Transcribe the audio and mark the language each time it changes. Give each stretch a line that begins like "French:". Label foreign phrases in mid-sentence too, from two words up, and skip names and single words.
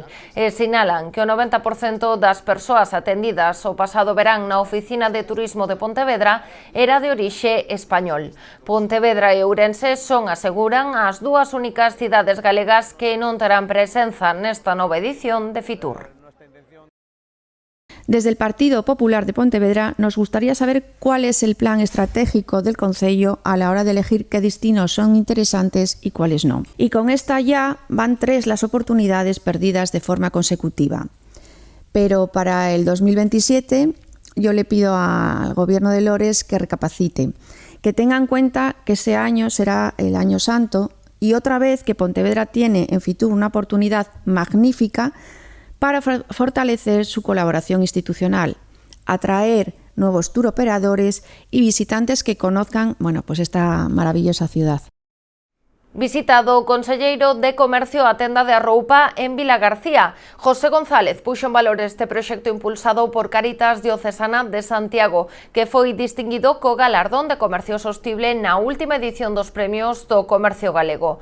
Galician: E sinalan que o 90% das persoas atendidas o pasado verán na Oficina de Turismo de Pontevedra era de orixe español. Pontevedra e Ourense son, aseguran, as dúas únicas cidades galegas que non terán presenza nesta nova edición de Fitur.
Spanish: Desde el Partido Popular de Pontevedra nos gustaría saber cuál es el plan estratégico del concello a la hora de elegir qué destinos son interesantes y cuáles no. Y con esta ya van 3 las oportunidades perdidas de forma consecutiva. Pero para el 2027 yo le pido al Gobierno de Lores que recapacite, que tenga en cuenta que ese año será el Año Santo y otra vez que Pontevedra tiene en Fitur una oportunidad magnífica para fortalecer su colaboración institucional, atraer nuevos turoperadores y visitantes que conozcan, pues esta maravillosa ciudad.
Galician: Visitado o conselleiro de Comercio a tenda de Arroupa en Vilagarcía. José González puxo en valor este proxecto impulsado por Cáritas Diocesana de Santiago, que foi distinguido co galardón de Comercio Sostible na última edición dos premios do Comercio Galego.